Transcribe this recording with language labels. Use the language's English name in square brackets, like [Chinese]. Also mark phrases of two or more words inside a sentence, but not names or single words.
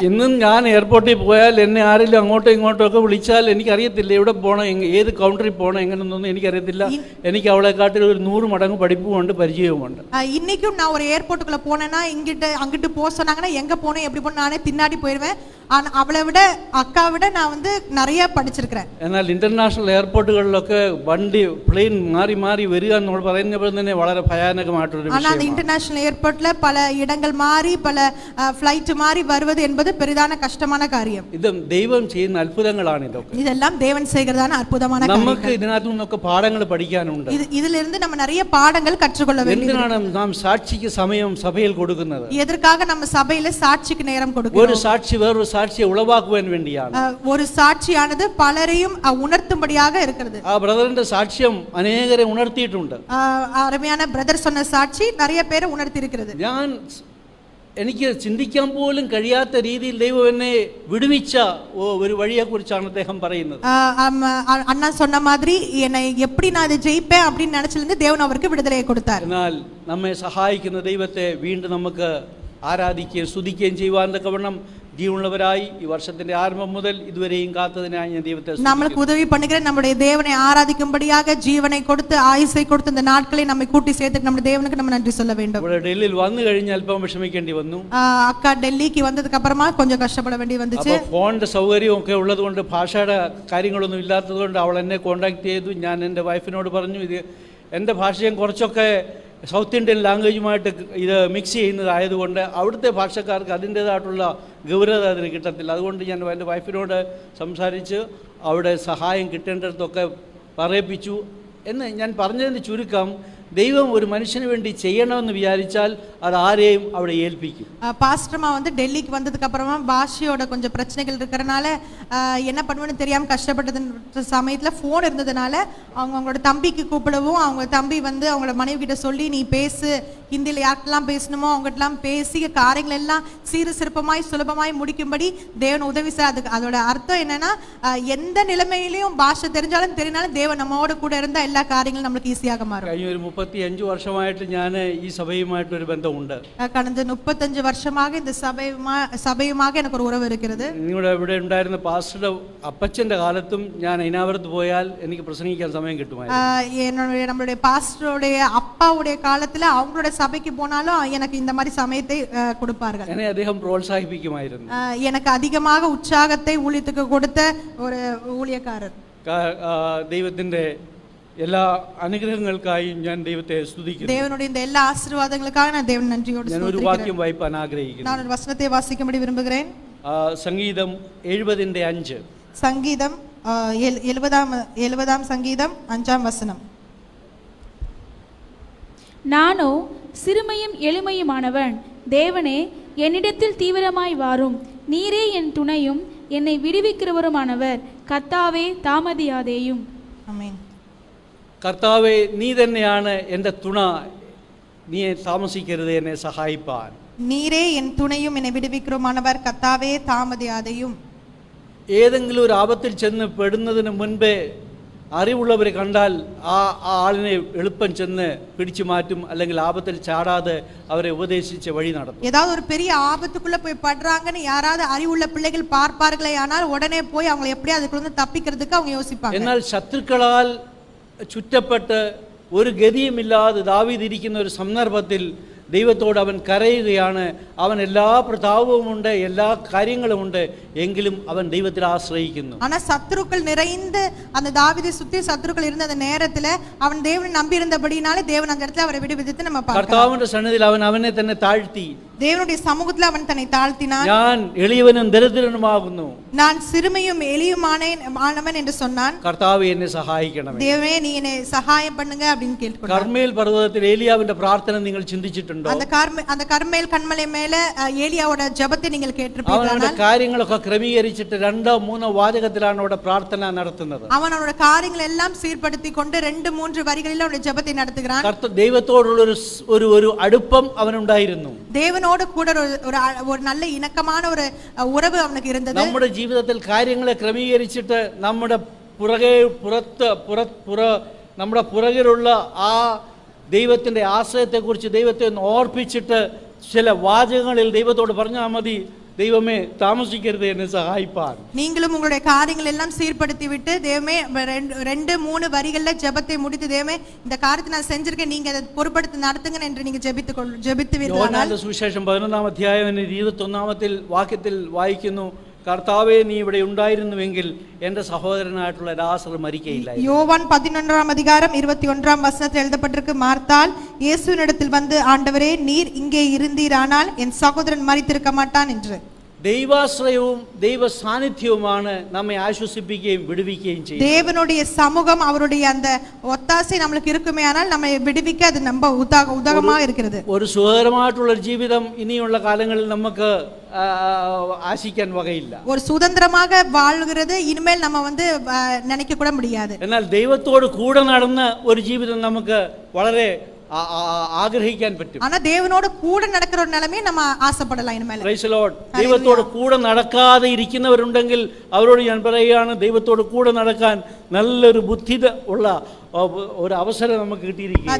[Malayalam] ഇന്നും ഞാൻ എയർപോർട്ടിൽ പോയാൽ എന്നെ ആരെങ്കിലും അങ്ങോട്ടോ ഇങ്ങോട്ടോ ഒക്കെ വിളിച്ചാൽ എനിക്കറിയത്തില്ല എവിടെ പോകണം, ഏത് കൗണ്ടറിൽ പോകണം, എങ്ങനെയൊന്നും എനിക്കറിയത്തില്ല. എനിക്ക് അവളെക്കാട്ടിൽ ഒരു 100 മടങ്ങ് പഠിപ്പുമുണ്ട്, പരിചയവുമുണ്ട്. [Tamil] இன்னைக்கும் நான் ஒரு ஏர்போர்ட்டுக்குள்ள போனேன்னா அங்கிட்டு போக சொன்னாங்கன்னா எங்க போனேன் எப்படி போன நானே பின்னாடி போயிடுவேன். ஆனா அவளை விட அக்காவை விட நான் வந்து நிறைய படிச்சிருக்கிறேன். [Malayalam] എന്നാൽ ഇന്റർനാഷണൽ എയർപോർട്ടുകളിലൊക്കെ വണ്ടി പ്ലെയിൻ മാറി മാറി വരിക എന്ന് പറയുമ്പോൾ തന്നെ വളരെ ഭയാനകമായിട്ടൊരു വിഷയമാണ്. [Tamil] ஆனா அந்த இன்டர்நேஷனல் ஏர்போர்ட்ல பல இடங்கள் மாறி பல ஃளைட் மாறி வருவது என்பது பெரிதான கஷ்டமான காரியம். [Malayalam] ഇത് ദൈവം ചെയ്യുന്ന അത്ഭുതങ്ങളാണ് ഇതൊക്കെ. [Tamil] இதெல்லாம் தேவன் செய்கிறதான அற்புதமான காரியம். [Malayalam] നമുക്ക് ഇതിനകത്തു നിന്നൊക്കെ പാഠങ്ങൾ പഠിക്കാനുണ്ട്. [Tamil] இதிலிருந்து நம்ம நிறைய பாடங்கள் கற்றுக்கொள்ள வேண்டும். [Malayalam] എന്തിനാണ് നാം സാക്ഷിക്ക് സമയം സഭയിൽ കൊടുക്കുന്നത്? [Tamil] எதற்காக நம்ம சபையில சாட்சிக்கு நேரம் கொடுக்கிறோம்? [Malayalam] ഒരു സാക്ഷി വേറൊരു സാക്ഷിയെ ഉളവാക്കുവാൻ വേണ്ടിയാണ്. [Tamil] ஒரு சாட்சியானது பலரையும் உணர்த்தும்படியாக இருக்கிறது. [Malayalam] ആ ബ്രദറിന്റെ സാക്ഷ്യം അനേകരെ ഉണർത്തിയിട്ടുണ്ട്. [Tamil] அருமையான பிரதர் சொன்ன சாட்சி நிறைய பேரை உணர்த்தி இருக்கிறது. [Malayalam] എനിക്ക് ചിന്തിക്കാൻ പോലും കഴിയാത്ത രീതിയിൽ ദൈവം എന്നെ വിടുവിച്ച ഒരു വഴിയെക്കുറിച്ചാണ് അദ്ദേഹം പറയുന്നത്. [Tamil] அண்ணா சொன்ன மாதிரி என்னை எப்படி நான் இதை ஜெயிப்பேன் அப்படின்னு நினைச்சிருந்து தேவன் அவருக்கு விடுதலையை கொடுத்தார். [Malayalam] എന്നാൽ നമ്മെ സഹായിക്കുന്ന ദൈവത്തെ വീണ്ടും നമുക്ക് ആരാധിക്കുകയും സ്തുതിക്കുകയും ചെയ്യുവാൻ തക്കവണ്ണം ജീവനുള്ളവരായി ഈ വർഷത്തിന്റെ ആരംഭം മുതൽ ഇതുവരെയും കാത്തതിനായി ഞാൻ ദൈവത്തെ [Tamil] நம்மளுக்கு உதவி பண்ணுகிற நம்முடைய தேவனை ஆராதிக்கும்படியாக ஜீவனை கொடுத்து ஆயுசை கொடுத்து இந்த நாட்களை நம்மை கூட்டி சேர்த்து நம்முடைய தேவனுக்கு நம்ம நன்றி சொல்ல வேண்டும். [Malayalam] ഇവിടെ ഡൽഹിയിൽ വന്നു കഴിഞ്ഞ് അല്പം വിഷമിക്കേണ്ടി വന്നു. [Tamil] அக்கா டெல்லிக்கு வந்ததுக்கு அப்புறமா கொஞ்சம் கஷ்டப்பட வேண்டி வந்துச்சு. [Malayalam] അപ്പോൾ ഫോണിന്റെ സൗകര്യം ഒക്കെ ഉള്ളതുകൊണ്ട് ഭാഷയുടെ കാര്യങ്ങളൊന്നും ഇല്ലാത്തതുകൊണ്ട് അവൾ എന്നെ കോണ്ടാക്ട് ചെയ്തു. ഞാൻ എൻ്റെ വൈഫിനോട് പറഞ്ഞു, ഇത് എൻ്റെ ഭാഷയും കുറച്ചൊക്കെ [English] South Indian [Malayalam] ലാംഗ്വേജുമായിട്ട് ഇത് മിക്സ് ചെയ്യുന്നതായതുകൊണ്ട് അവിടുത്തെ ഭാഷക്കാർക്ക് അതിൻ്റേതായിട്ടുള്ള ഗൗരവത അതിന് കിട്ടത്തില്ല. അതുകൊണ്ട് ഞാൻ എൻ്റെ വൈഫിനോട് സംസാരിച്ച് അവിടെ സഹായം കിട്ടേണ്ടതൊക്കെ പറയിപ്പിച്ചു എന്ന് ഞാൻ പറഞ്ഞതിന് ചുരുക്കം, ദൈവം ഒരു മനുഷ്യന് വേണ്ടി ചെയ്യണമെന്ന് വിചാരിച്ചാൽ അത് ആരെയും അവിടെ ഏൽപ്പിക്കും. [Tamil] பாஸ்டர்மா வந்து டெல்லிக்கு வந்ததுக்கு அப்புறமா பாஷையோட கொஞ்சம் பிரச்சனைகள் இருக்கிறனால என்ன பண்ணுவேன்னு தெரியாம கஷ்டப்பட்டது சமயத்துல ஃபோன் இருந்ததுனால அவங்களோட தம்பிக்கு கூப்பிடவும், அவங்க தம்பி வந்து அவங்களோட மனைவி கிட்ட சொல்லி நீ பேசு, ஹிந்தியில் யார்கிட்டலாம் பேசணுமோ அவங்ககிட்டலாம் பேசி காரியங்கள் எல்லாம் சீர சிறப்பமாய் சுலபமாய் முடிக்கும்படி தேவன் உதவி செய்ய. அதுக்கு அதோட அர்த்தம் என்னன்னா, எந்த நிலைமையிலையும் பாஷை தெரிஞ்சாலும் தெரியனாலும் தேவன் நம்மோட கூட இருந்தா எல்லா காரியங்களும் நம்மளுக்கு ஈஸியாக மாறும். [Malayalam] കഴിഞ്ഞ ഒരു 35 വർഷമായിട്ട് ഞാൻ ഈ സഭയുമായിട്ടൊരു ബന്ധമുണ്ട്. [Tamil] கடந்த 35 வருஷமாக இந்த சபையுமாக எனக்கு ஒரு உறவு இருக்கிறது. [Malayalam] നിങ്ങളുടെ ഇവിടെ ഉണ്ടായിരുന്ന പാസ്റ്ററുടെ അപ്പച്ചൻ്റെ കാലത്തും ഞാൻ അതിനകത്ത് പോയാൽ എനിക്ക് പ്രസംഗിക്കാൻ സമയം കിട്ടുമായിരുന്നു. [Tamil] நம்மளுடைய பாஸ்டருடைய அப்பாவுடைய காலத்துல அவங்களோட சபைக்கு போனாலும் எனக்கு இந்த மாதிரி சமயத்தை கொடுப்பார்கள். [Malayalam] എന്നെ അദ്ദേഹം പ്രോത്സാഹിപ്പിക്കുമായിരുന്നു. [Tamil] எனக்கு அதிகமாக உற்சாகத்தை ஊழியத்துக்கு கொடுத்த ஒரு ஊழியக்காரர். [Malayalam] ദൈവത്തിൻ്റെ എല്ലാ അനുഗ്രഹങ്ങൾക്കായും ഞാൻ ദൈവത്തെ സ്തുതിക്കുന്നു. [Tamil] தேவனுடைய இந்த எல்லா ஆசீர்வாதங்களுக்காக நான் தேவன் நன்றியோடு [Malayalam] ഞാൻ ഒരു വാക്യം വായിപ്പാൻ ആഗ്രഹിക്കുന്നു. [Tamil] நான் ஒரு வசனத்தை வாசிக்கும்படி விரும்புகிறேன். [Malayalam] സംഗീതം 70:5. [Tamil] சங்கீதம் 70ஆம் சங்கீதம் 5ஆம் வசனம். நானோ சிறுமையும் எளிமையுமானவன், தேவனே என்னிடத்தில் தீவிரமாய் வாரும், நீரே என் துணையும் என்னை விடுவிக்கிறவருமானவர், கர்த்தாவே தாமதியாதேயும். ஆமென். [Malayalam] കർത്താവേ, നീ തന്നെയാണ് എൻ്റെ തുണ, നീ താമസിക്കരുത് എന്നെ സഹായിപ്പാൻ. [Tamil] நீரே என் துணையும் என்னை விடுவிக்கிறவருமானவர், கர்த்தாவே தாமதியாதேயும். [Malayalam] ഏതെങ്കിലും ഒരു ആപത്തിൽ ചെന്ന് പെടുന്നതിന് മുൻപേ അറിവുള്ളവരെ കണ്ടാൽ ആ ആളിനെ എളുപ്പം ചെന്ന് പിടിച്ചു മാറ്റും, അല്ലെങ്കിൽ ആപത്തിൽ ചാടാതെ അവരെ ഉപദേശിച്ച് വഴി നടത്തും. [Tamil] ஏதாவது ஒரு பெரிய ஆபத்துக்குள்ள போய் படுறாங்கன்னு யாராவது அறிவுள்ள பிள்ளைகள் பார்ப்பார்களே ஆனால் உடனே போய் அவங்க எப்படி அதுக்குள்ள தப்பிக்கிறதுக்கு அவங்க யோசிப்பாங்க. [Malayalam] എന്നാൽ ശത്രുക്കളാൽ ചുറ്റപ്പെട്ട് ഒരു ഗതിയുമില്ലാതെ ദാവീദ് ഇരിക്കുന്ന ഒരു സന്ദർഭത്തിൽ ദൈവത്തോട് അവൻ കരയുകയാണ്. അവൻ എല്ലാ പ്രതാപവുമുണ്ട്, എല്ലാ കാര്യങ്ങളുമുണ്ട്, എങ്കിലും അവൻ ദൈവത്തിൽ ആശ്രയിക്കുന്നു. [Tamil] ஆனா சத்துருக்கள் நிறைந்து அந்த தாவீதை சுத்தி சத்துருக்கள் இருந்த அந்த நேரத்துல அவன் தேவனை நம்பி இருந்தபடினாலே தேவன் அந்த இடத்துல அவரை விடுவித்து நம்ம பார்க்கலாம். [Malayalam] കർത്താവിന്റെ സന്നിധിയിൽ അവൻ അവനെ തന്നെ താഴ്ത്തി, [Tamil] தேவனுடைய சமூகத்துல அவன் தன்னை தாழ்த்தினான். [Malayalam] ഞാൻ എളിയവനും ദരിദ്രനുമാകുന്നു, [Tamil] நான் சிறுமையும் எளியுமானவன் என்று சொன்னான். [Malayalam] കർത്താവേ എന്നെ സഹായിക്കണമേ, [Tamil] தேவனே நீ என்னை சகாயம் பண்ணுங்க அப்படின்னு கேட்கிறான். [Malayalam] കർമ്മേൽ പർവ്വതത്തിൽ ഏലിയാവിന്റെ പ്രാർത്ഥന നിങ്ങൾ ചിന്തിച്ചിട്ടുണ്ടോ? [Tamil] அந்த கர்மேல் கன்மலை மேல ஏலியாவோட ஜெபத்தை நீங்கள் கேட்டிருப்பீங்களா? [Malayalam] അവന്റെ കാര്യങ്ങളൊക്കെ ക്രമീകരിച്ചിട്ട് 2-3 വാചകത്തിലാണ് അവിടെ പ്രാർത്ഥന നടത്തുന്നത്. [Tamil] அவன் அவனோட காரியங்களை எல்லாம் சீர்படுத்தி கொண்டு 2-3 வரிகளில் அவனுடைய ஜெபத்தை நடத்துகிறான். [Malayalam] ദൈവത്തോടുള്ള ഒരു അടുപ്പം അവനുണ്ടായിരുന്നു. [Tamil] தேவனோடு கூட ஒரு நல்ல இணக்கமான ஒரு உறவு அவனுக்கு இருந்தது. [Malayalam] നമ്മുടെ ജീവിതത്തിൽ കാര്യങ്ങളെ ക്രമീകരിച്ചിട്ട് നമ്മുടെ നമ്മുടെ പുറകിലുള്ള ആ ദൈവത്തിൻ്റെ ആശ്രയത്തെക്കുറിച്ച് ദൈവത്തെ ഒന്ന് ഓർപ്പിച്ചിട്ട് ചില വാചകങ്ങളിൽ ദൈവത്തോട് പറഞ്ഞാൽ മതി, ദൈവമേ താമസിക്കരുത് എന്നെ സഹായിപ്പാൻ. [Tamil] நீங்களும் உங்களுடைய காரியங்கள் எல்லாம் சீர்படுத்தி விட்டு தேவமே 2-3 வரிகள்ல ஜெபத்தை முடித்து தேவமே இந்த காரியத்தை நான் செஞ்சிருக்கேன், நீங்க அதை பொறுப்படுத்தி நடத்துங்க என்று நீங்க ஜெபித்துவீர்களானால். [Malayalam] യോഹന്നാന്റെ സുവിശേഷം 11-ാം അധ്യായം 21-ാമത്തെ വാക്യത്തിൽ വായിക്കുന്നു, കർത്താവേ നീ ഇവിടെ ഉണ്ടായിരുന്നുവെങ്കിൽ എൻ്റെ സഹോദരനായിട്ടുള്ള ലാസർ മരിക്കയില്ലായിരുന്നു. [Tamil] யோவான் 11-ஆம் அதிகாரம் 21ஆம் வசனத்தில் எழுதப்பட்டிருக்கு, மார்த்தாள் இயேசுவினிடத்தில் வந்து ஆண்டவரே நீர் இங்கே இருந்தீரானால் என் சகோதரன் மரித்திருக்க மாட்டான் என்று. [Malayalam] ദൈവാശ്രയവും ദൈവ സാന്നിധ്യവുമാണ് നമ്മെ ആശ്വസിപ്പിക്കുകയും വിടുവിക്കുകയും ചെയ്യുന്നത്. [Tamil] தேவனுடைய சமூகம் அவருடைய அந்த ஒத்தாசை நமக்கு இருக்குமேயானால் நம்மை விடுவிக்க அது நம்ம உதகமாக இருக்கிறது. [Malayalam] ഒരു സുഖകരമായിട്ടുള്ള ജീവിതം ഇനിയുള്ള കാലങ്ങളിൽ നമുക്ക് ആശിക്കാൻ വകയില്ല. [Tamil] ஒரு சுதந்திரமாக வாழ்கிறது இனிமேல் நம்ம வந்து நினைக்க கூட முடியாது. [Malayalam] എന്നാൽ ദൈവത്തോട് കൂടെ നടന്ന ഒരു ജീവിതം നമുക്ക് വളരെ ആഗ്രഹിക്കാൻ പറ്റും. [Tamil] ஆனா தேவனோட கூட நடக்கிற ஒரு நிலைமையை நம்ம ஆசைப்படலாம் இனிமேல். [English] Praise the Lord. [Malayalam] ദൈവത്തോട് കൂടെ നടക്കാതെ ഇരിക്കുന്നവരുണ്ടെങ്കിൽ അവരോട് ഞാൻ പറയുകയാണ്, ദൈവത്തോട് കൂടെ നടക്കാൻ നല്ലൊരു ബുദ്ധി ഉള്ള [Tamil] ஒரு அவசரம் நமக்கு கிட்டியிருக்கிறது.